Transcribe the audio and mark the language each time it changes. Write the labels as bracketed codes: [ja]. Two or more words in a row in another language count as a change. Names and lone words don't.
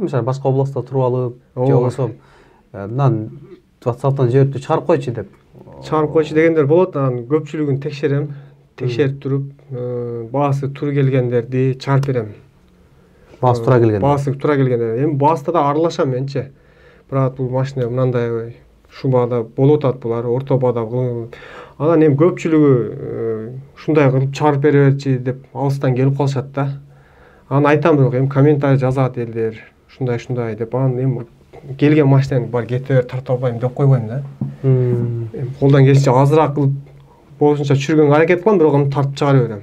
[ky] Мисалы башка областта туруп алып, же болбосо мындан WhatsApp'тан жиберип чыгарып койчу деп. Чыгарып койчу дегендер болот. Анан көпчүлүгүн текшерем. Текшерип туруп, баасы туура келгендерди чыгарып берем. Баасы туура келгендер. Баасы туура келгендер. Эми баасында да аралашам менчи. Бирок бул машина мындай ушу баада болот ат булар, орто баада. Анан эми көпчүлүгү ушундай кылып чыгарып бере берчи деп алыстан келип калышат да. Анан айтам, бирок эми комментарий жазат элдер. Ушундай деп. Анан эми келген машинаны бар кете бер, тартып албайм деп койбойм да. Эми колдон келишинче азыраак кылып болушунча чүргөнгө аракет кылам, бирок аны тартып чыгара берем.